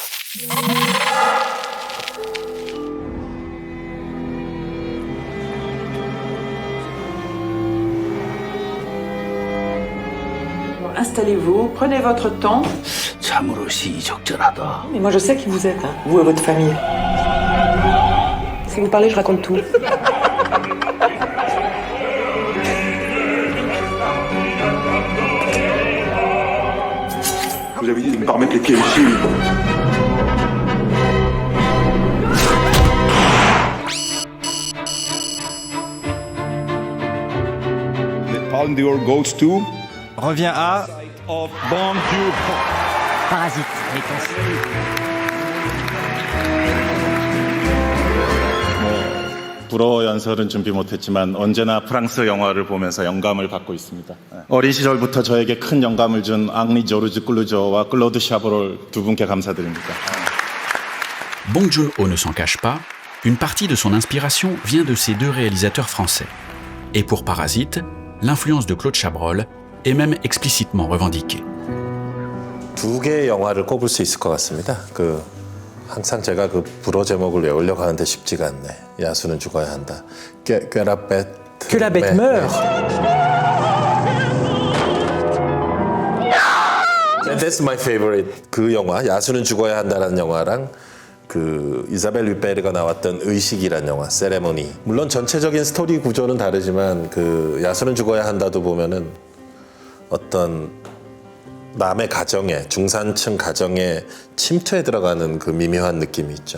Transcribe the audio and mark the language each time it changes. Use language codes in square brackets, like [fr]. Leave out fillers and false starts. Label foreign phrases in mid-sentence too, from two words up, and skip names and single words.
[fr] Installez-vous, prenez votre temps. [ko] 참으로 시의적절하다. [fr] Mais moi je sais qui vous êtes, hein, vous et votre famille. Si vous parlez, je raconte tout. Vous avez dit de ne pas remettre les pieds ici. [en] The Palme d'Or goes to [fr] Revient à [en] of Bong Joon-ho. Parasite. [ko] 불어 연설은 준비 못했지만 언제나 프랑스 영화를 보면서 영감을 받고 있습니다. 어린 시절부터 저에게 큰 영감을 준 앙리 조르즈 클루조와 클로드 샤브롤 두 분께 감사드립니다. [fr] Bong Joon-ho ne s'en cache pas, une partie de son inspiration vient de ces deux réalisateurs français. Et pour Parasite, l'influence de Claude Chabrol est même explicitement revendiquée. [ko] 두 개의 영화를 꼽을 수 있을 것 같습니다. 항상 제가 그 불어 제목을 외우려고 하는데 쉽지가 않네. 야수는 죽어야 한다. [fr] Que la bête meurt. [en] That's my favorite. [ko] 그 영화 야수는 죽어야 한다라는 영화랑 그 이사벨 휘페르가 나왔던 의식이란 영화, 세레모니. 물론 전체적인 스토리 구조는 다르지만 그 야수는 죽어야 한다도 보면은 어떤 남의 가정에, 중산층 가정에 침투해 들어가는 그 미묘한 느낌이 있죠.